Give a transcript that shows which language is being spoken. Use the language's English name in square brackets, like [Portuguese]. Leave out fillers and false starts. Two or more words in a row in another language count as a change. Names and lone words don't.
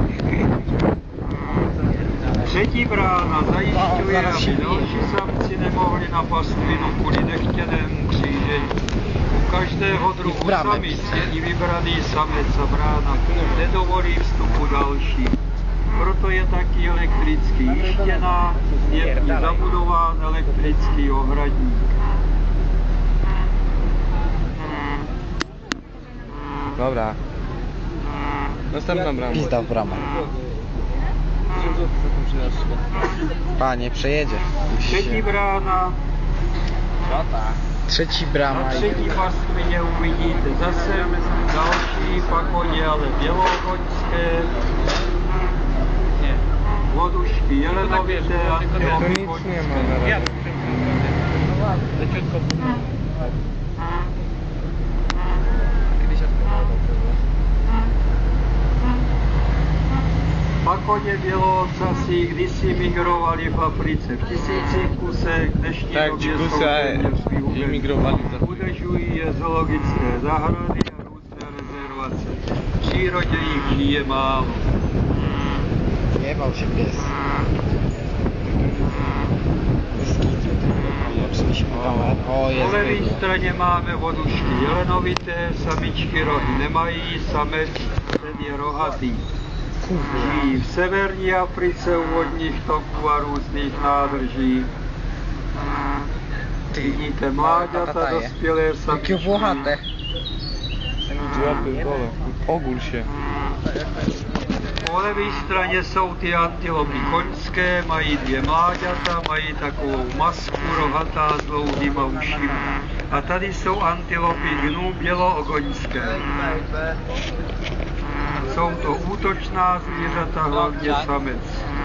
[Czech] Třetí brána zajišťuje, aby další samci nemohli na pastvinu kvůli nechtěnému křížení. U každého druhu samic je i vybraný samec a brána nedovolí vstupu další. Proto je taky elektricky jištěná, je v ní zabudován elektrický ohradník. [Polish] Dobra. Następna brama. Pizda w bramę. Panie, przejedzie. [Czech] Třetí brána. [Polish] Trzeci brama. [Czech] Na třetí pastvině uvidíte zase další pakoně, ale bělokoňské. Vodušky jelenovité, antilopy koňské. Pakoně běloocasí kdysi migrovali v Africe v tisících kusech, v dnešní době jsou téměř vyhubeny. Udržují je zoologické zahrady a různé rezervace. V přírodě jich žije málo. [Polish] Jebał się pies. O, [Czech] Po levé straně máme vodušky jelenovité, samičky rohy nemají, samec ten je rohatý. Žijí v severní Africe u vodních toků a různých nádrží. Vidíte mláďata, dospělé samičky. [Polish] Jakie włochate. Łapy, dole. Ogól się. [Czech] Po levé straně jsou ty antilopy koňské, mají dvě mláďata, mají takovou masku rohatá s dlouhýma ušima. A tady jsou antilopy gnu běloogoňské. Jsou to útočná zvířata, hlavně samec.